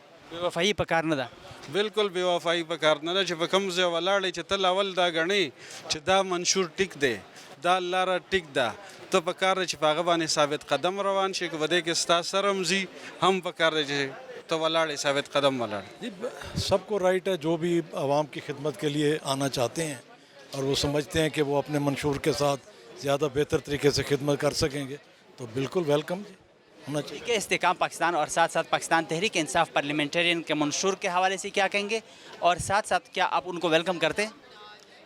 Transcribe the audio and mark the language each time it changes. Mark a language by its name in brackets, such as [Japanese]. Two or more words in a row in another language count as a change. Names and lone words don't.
[Pashto] بې وفایي په کار نه ده بالکل بې وفایي په کار نه ده چې په کوم ځای ولاړې چې تل اول دا ګڼې چې دا منشور ټیک دی دا لاره ټیک ده ته په کار دی چې په هغه باندې ثابت قدم روان شي که په دې کې ستا سر هم ځي هم په کار دی چې ته ولاړې ثابت قدم ولاړ [Urdu] جی سب کو رائٹ ہے جو بھی عوام کی خدمت کے لیے آنا چاہتے ہیں اور وہ سمجھتے ہیں کہ وہ اپنے منشور کے ساتھ زیادہ بہتر طریقے سے خدمت کر سکیں گے تو بالکل ویلکم جی ہونا چاہیے ٹھیک ہے استحکام پاکستان اور ساتھ ساتھ پاکستان تحریک انصاف پارلیمنٹرین کے منشور کے حوالے سے کیا کہیں گے اور ساتھ ساتھ کیا آپ ان کو ویلکم کرتے ہیں